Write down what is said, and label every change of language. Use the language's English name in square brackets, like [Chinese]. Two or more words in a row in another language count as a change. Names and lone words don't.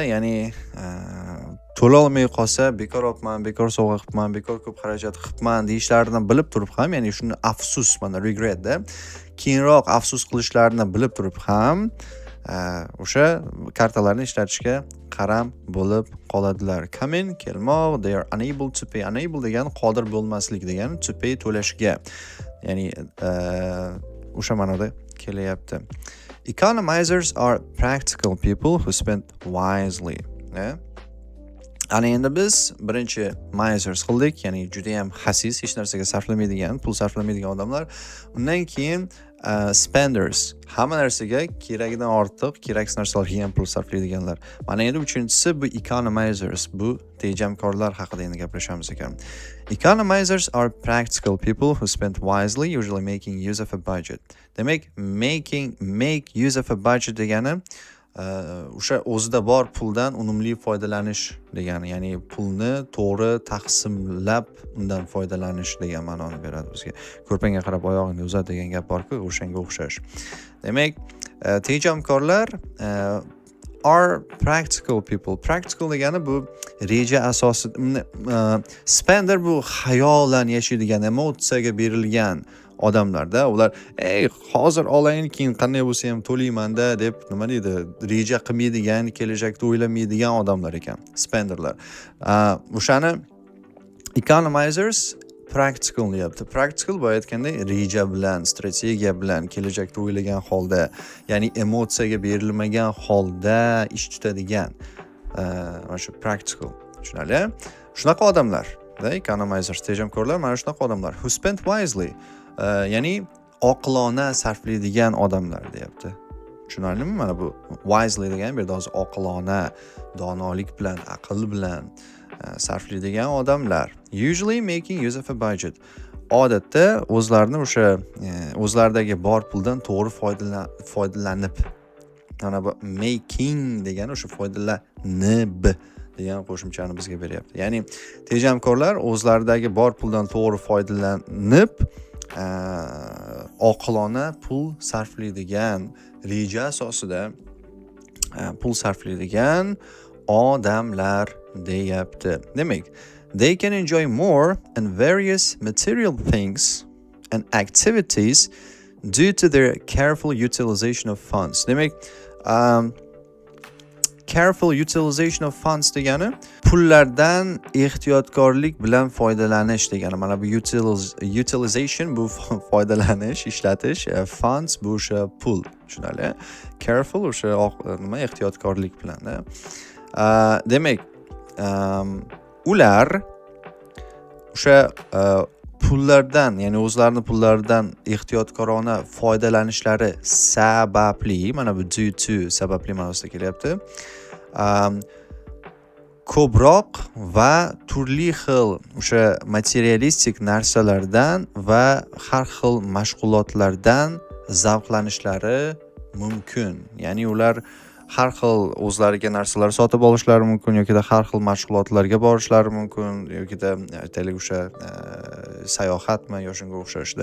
[Uzbek] Ya'ni to'la olmay qolsa, bekor olibman, bekor sovg'a qilibman, bekor ko'p xarajat qilibman deyishlarini bilib turib ham, ya'ni shuni afsus, mana regret da, keyinroq afsus qilishlarini bilib turib ham o'sha kartalarni ishlatishga qaram bo'lib qoladilar. [English] Come in, kelmoq, they are unable to pay. [Uzbek] Unable degani qodir bo'lmaslik degani, [English] to pay [Uzbek] to'lashga. Ya'ni o'sha ma'noda kelyapti. [English] Economizers are practical people who spend wisely. [Uzbek] Ana endi biz birinchi misers qildik, ya'ni juda ham xasis, hech narsaga sarflamaydigan, pul sarflamaydigan odamlar. Undan keyin spenders, hamma narsaga keragidan ortiq, keraksiz narsalarga ham pul sarflaydiganlar. Mana endi uchinchisi bu economizers, bu tejamkorlar haqida endi gaplashamiz ekan. [English] Economizers are practical people who spend wisely, usually making use of a budget. [Uzbek] Demak, [English] make use of a budget [Uzbek] degani o'sha o'zida bor puldan unumli foydalanish degani, ya'ni pulni to'g'ri taqsimlab undan foydalanish degan ma'noni beradi bizga. Ko'rpangga qarab oyog'ingni uzat degan gap bor-ku, o'shanga o'xshash. Demak, tejamkorlar [English] are practical people. [Uzbek] Practical degani bu reja asosida, spender bu xayolan yashaydigan, emotsiyaga berilgan odamlarda, ular hozir olayin, keyin qanday bo'lsa ham to'layman-da deb nima deydi, reja qilmaydigan, kelajakda o'ylamaydigan odamlar ekan, spenderlar. O'shani [English] economizers practical [Uzbek] deyapti. Practical bu aytganda reja bilan, strategiya bilan, kelajakda o'ylagan holda, ya'ni emotsiyaga berilmagan holda ish tutadigan, mana shu practical. Tushunarli? Shunaqa odamlar, economizers, tejamkorlar mana shunaqa odamlar. [English] Who spend wisely, [Uzbek] ya'ni oqilona sarflaydigan odamlar deyapti. Tushunarlimi? Mana bu wisely degan bu yerda hozir oqilona, donolik bilan, aql bilan sarflaydigan odamlar. [English] Usually making use of a budget. [Uzbek] Odatda o'zlarini o'sha o'zlaridagi bor puldan to'g'ri foydalanib, mana bu making degan o'sha foydalanib degan qo'shimchani bizga beryapti. Ya'ni tejamkorlar o'zlaridagi bor puldan to'g'ri foydalanib oqilona pul sarflaydigan, reja asosida pul sarflaydigan odamlar deyapti. Demak, [English] they can enjoy more and various material things and activities due to their careful utilization of funds. [Uzbek] Demak, [English] careful utilization of funds [Uzbek] degani pullardan ehtiyotkorlik bilan foydalanish degani. Mana bu utilization bu foydalanish, ishlatish, funds bu o'sha pul, tushunarli? Careful o'sha nima ehtiyotkorlik bilan. Demak, ular o'sha pullardan, ya'ni o'zlarining pullaridan ehtiyotkorona foydalanishlari sababli, mana bu [English] due to [Uzbek] sababli ma'nosida kelyapti. Ko'proq va turli xil o'sha materialistik narsalardan va har xil mashg'ulotlardan zavqlanishlari mumkin. Ya'ni ular har xil o'zlariga narsalar sotib olishlari mumkin yoki har xil mashg'ulotlarga borishlari mumkin yoki aytaylik o'sha sayohatmi yo shunga o'xshashda.